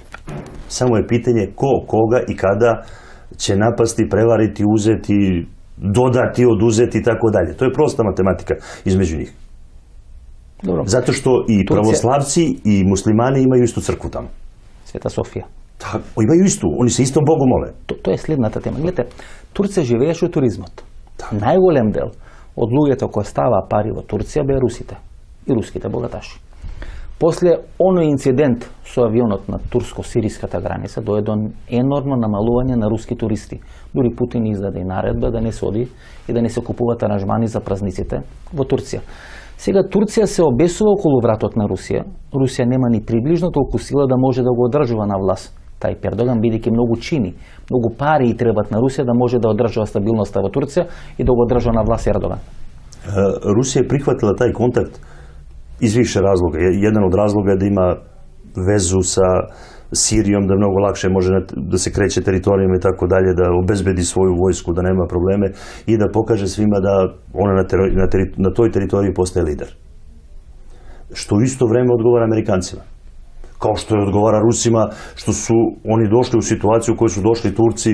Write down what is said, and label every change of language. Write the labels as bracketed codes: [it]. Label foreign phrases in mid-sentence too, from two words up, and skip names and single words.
[sr] Samo je pitanje ko, koga i kada će napasti, prevariti, uzeti, dodati, oduzeti i tako dalje. To je prosta matematika između njih. Dobro. Zato što i pravoslavci i muslimani imaju istu crkvu tamo. Света Софија. Imaju istu, oni se istom Bogu mole. [mk] Тоа е следната тема. Гледате, Турција живееше од туризмот. Најголем дел од луѓето кои става пари во Турција беа русите и руските богаташи. После оној инцидент со авионот на турско-сириската граница дојде до енормно намалување на руски туристи. Дури Путин издаде и наредба да не се оди и да не се купуваат аранжмани за празниците во Турција. Сега Турција се обесува околу вратот на Русија. Русија нема ни приближно толку сила да може да го одржува на власт тај Ердоган, бидејќи многу чини, многу пари и требат на Русија да може да одржува стабилноста во Турција и да го одржува на власт Ердоган. Русија е прихватила тај контакт [sr] iz više razloga. Jedan od razloga je da ima vezu sa Sirijom, da mnogo lakše može da se kreće teritorijama i tako dalje, da obezbedi svoju vojsku, da nema probleme i da pokaže svima da ona na toj teritoriji postaje lider. Što u isto vreme odgovara Amerikancima. Kao što je odgovara Rusima, što su oni došli u situaciju u kojoj su došli Turci.